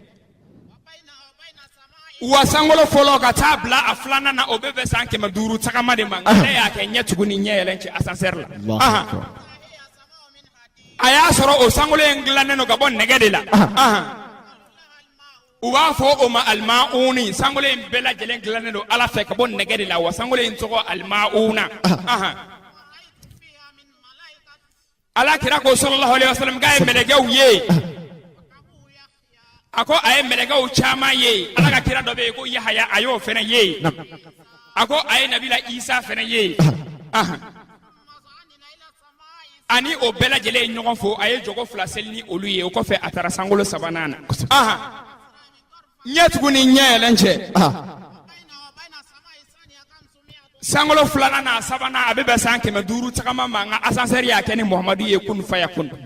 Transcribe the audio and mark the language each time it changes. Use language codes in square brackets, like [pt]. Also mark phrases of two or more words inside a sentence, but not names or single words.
[bm] wa sankolo fɔlɔ ka taa bila a filanan na o bɛ bɛn san 500 tagama de ma ale y'a kɛ ɲɛ tugu ni ɲɛ yɛlɛn cɛ ascenseur la a y'a sɔrɔ o sankolo in dilannen don ka bɔ nɛgɛ de la u b'a fɔ o ma almauni sankolo in bɛɛ lajɛlen dilannen don ala fɛ ka bɔ nɛgɛ de la wa sankolo in tɔgɔ almauna ala kira ko [ar] صلى الله عليه وسلم [bm] k'a ye mɛlɛkɛw ye a ko a ye mɛlɛkɛw caman ye ala ka kira dɔ bɛ yen ko yahaya a y'o fɛnɛ ye a ko a ye nabila isa fɛnɛ ye ani o bɛɛ lajɛlen ye ɲɔgɔn fo a ye jogo fila seli ni olu ye o kɔfɛ a taara sankolo sabanan na ɲɛ tugu ni ɲɛ yɛlɛn cɛ sankolo filanan n'a sabanan a bɛ bɛn san 500 tagama ma nka ascenseur y'a kɛ ni muhamadu ye kun faya kun